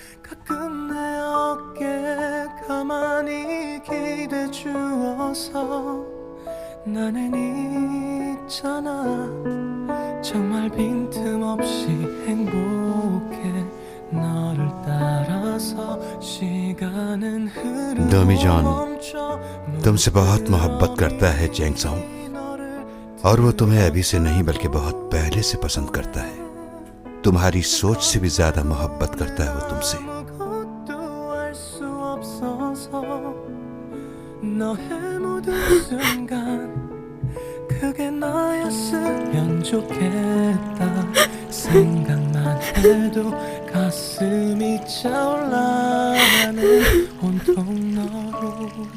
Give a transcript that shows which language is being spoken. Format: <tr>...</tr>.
<ko>가끔 내 어깨에 가만히 기대 주어서 나는 있잖아 정말 빈틈없이 행복해 너를 따라서 시간은 흐르고 डमी जॉन 멈춰</ko> <hi>तुमसे बहुत मोहब्बत करता है चैंग सॉन्ग, और वो तुम्हें अभी से नहीं बल्कि बहुत पहले से पसंद करता है। तुम्हारी सोच से भी ज्यादा मोहब्बत करता है वो तुमसे।</hi> <ko>너의 모든 순간 그게 나였으면 좋겠다 생각만 해도 가슴이 차올라 나는 온통 너로</ko>